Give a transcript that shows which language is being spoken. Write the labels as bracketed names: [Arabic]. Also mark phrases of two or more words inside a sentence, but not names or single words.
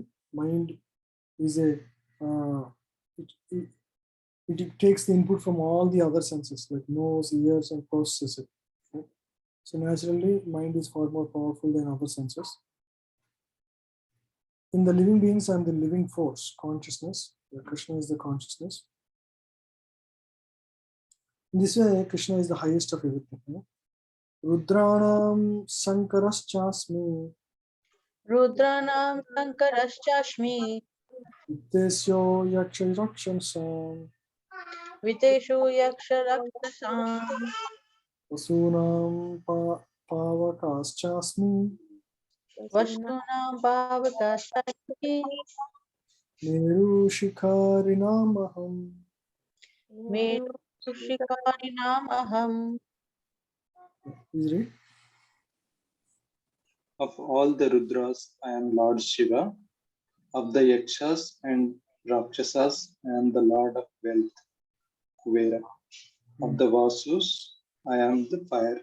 [English] Mind is a, it takes the input from all the other senses, like nose, ears, and processes it. Right? So naturally, mind is far more powerful than other senses. In the living beings, I am the living force, consciousness. Krishna is the consciousness. In this way, Krishna is the highest of everything. [Sanskrit] रुद्राणां शङ्करश्चास्मि. रुद्राणां शङ्करश्चश्मि, वित्तेस्यो यक्षरक्षंसम्. वितेशु यक्षरक्षसम्, वसूनां पावकश्चास्मि. वस्तूनां भावकशास्मि मेरु शिखरिणाम् अहम्. मेरुशिकरिणाम् अहम्. [English] Please read. Of all the Rudras, I am Lord Shiva. Of the Yakshas and Rakshasas, I am the Lord of Wealth, Kuvera. Of the Vasus, I am the fire.